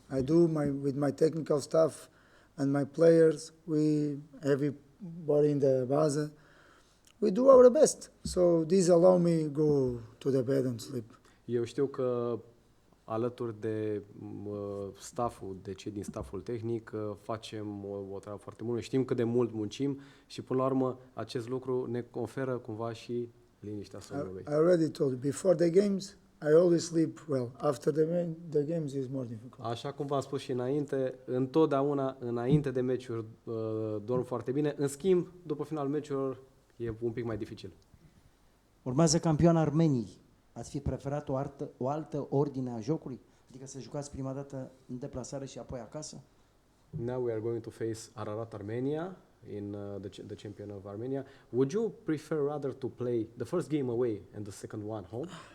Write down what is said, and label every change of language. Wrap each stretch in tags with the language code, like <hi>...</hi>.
<en>I do with my technical staff and my players. Everybody in the base, we do our best. So this allow me go to the bed and sleep.</en> <ro>Eu știu că alături de stafful, de cei din stafful tehnic, facem o treabă foarte bună. Știm cât de mult muncim și până la urmă acest lucru ne conferă cumva și liniștea somnului.</ro> <en>I already told you, before the games, I always sleep well. After the games is more difficult.</en> <ro>Așa cum v-am spus și înainte, întotdeauna înainte de meciuri dorm foarte bine. În schimb, după finalul meciurilor e un pic mai dificil. Urmează campioana Armeniei. Ați fi preferat o altă ordine a jocului? Adică să jucați prima dată în deplasare și apoi acasă?</ro> <en>Now we are going to face Ararat Armenia in the champion of Armenia. Would you prefer rather to play the first game away and the second one home?</en>